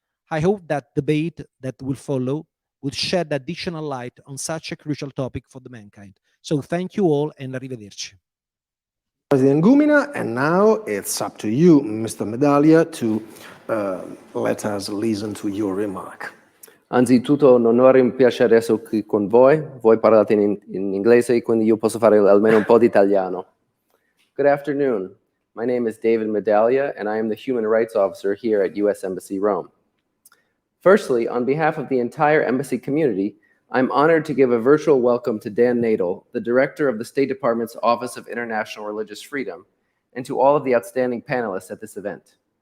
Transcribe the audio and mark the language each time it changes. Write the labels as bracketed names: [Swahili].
[English] I hope that debate that will follow will shed additional light on such a crucial topic for the mankind. So thank you all and arrivederci. President Gumina, and now it's up to you, Mr. Medaglia, to let us listen to your remark. [Italian] Anzitutto un onore e un piacere essere qui con voi. Voi parlate in inglese, quindi io posso fare almeno un po' di italiano. [English] Good afternoon. My name is David Medaglia, and I am the Human Rights Officer here at US Embassy Rome. Firstly, on behalf of the entire embassy community, I'm honored to give a virtual welcome to Dan Nadel, the Director of the State Department's Office of International Religious Freedom, and to all of the outstanding panelists at this event.